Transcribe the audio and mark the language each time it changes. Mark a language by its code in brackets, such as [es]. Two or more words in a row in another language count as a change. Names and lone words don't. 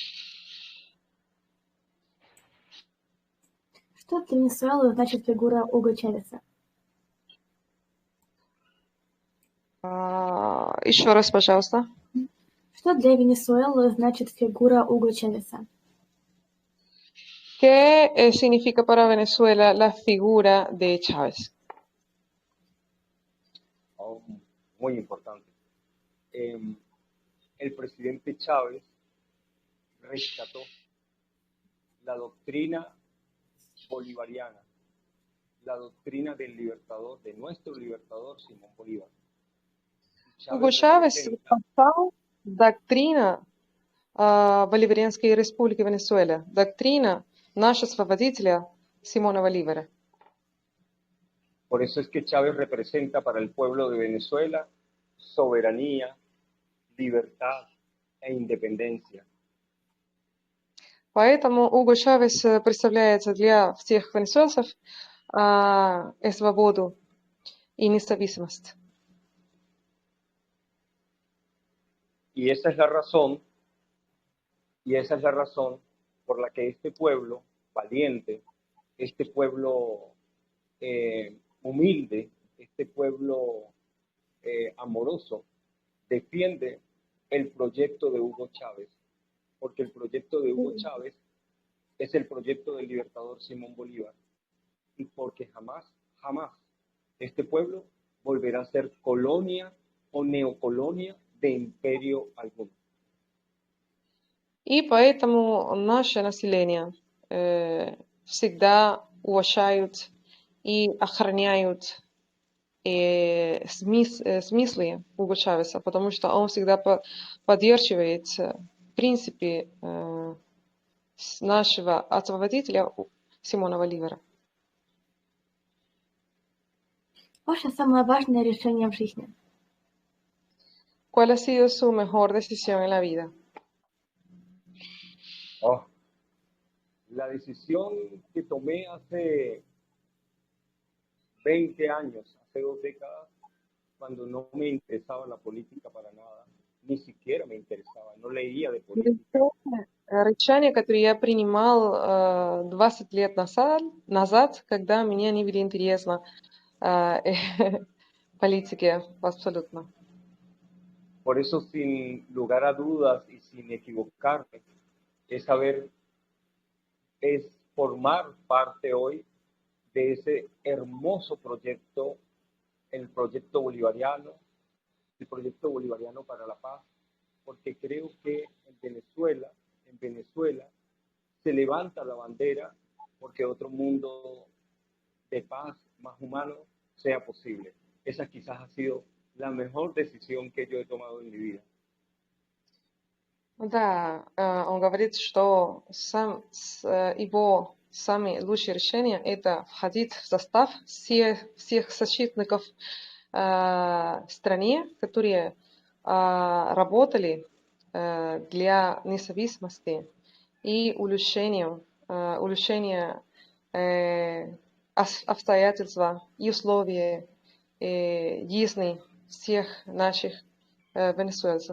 [ru] Что для Венесуэлы значит фигура Уго Чавеса? Еще раз, пожалуйста. Что для Венесуэлы значит фигура Уго Чавеса? [es] ¿Qué significa para Venezuela la figura de Chávez? Muy importante. El presidente Chávez rescató la doctrina bolivariana, la doctrina del libertador, de nuestro libertador Simón Bolívar. Hugo Chávez pasó doctrina [ru] Bolivarianской Республики Венесуэла, doctrina нашего освободителя Симона Боливара. [es] Por eso es que Chávez representa para el pueblo de Venezuela soberanía, libertad e independencia. [ru] Поэтому Уго Чавес представляется для всех венесуэльцев свободу и независимость. [es] Y esa es la razón por la que este pueblo valiente, este pueblo humilde, este pueblo amoroso, defiende el proyecto de Hugo Chávez, porque el proyecto de Hugo Chávez es el proyecto del libertador Simón Bolívar, y porque jamás este pueblo volverá a ser colonia o neocolonia de imperio alguno. [ru] И поэтому наше население всегда уважают и охраняют смыслы Уго Чавеса, потому что он всегда поддерживает принципы нашего освободителя Симона Боливара. Ваше самое важное решение в жизни? [es] ¿Cuál ha sido su mejor decisión en la vida? La decisión que tomé hace 20 años, hace 2 décadas, cuando no me interesaba la política para nada, ni siquiera me interesaba, no leía de política. [ru] Решение, которое я принимал 20 лет назад, когда мне не были интересны политики абсолютно. [es] Por eso, sin lugar a dudas y sin equivocarme, es formar parte hoy de ese hermoso proyecto, el proyecto bolivariano para la paz, porque creo que en en Venezuela se levanta la bandera porque otro mundo de paz más humano sea posible. Esa quizás ha sido la mejor decisión que yo he tomado en mi vida. [ru] Да, он говорит, что его самые лучшие решения – это входить в состав всех защитников стране, которые работали для независимости и улучшения обстоятельств и условий жизни всех наших венесуэльцев.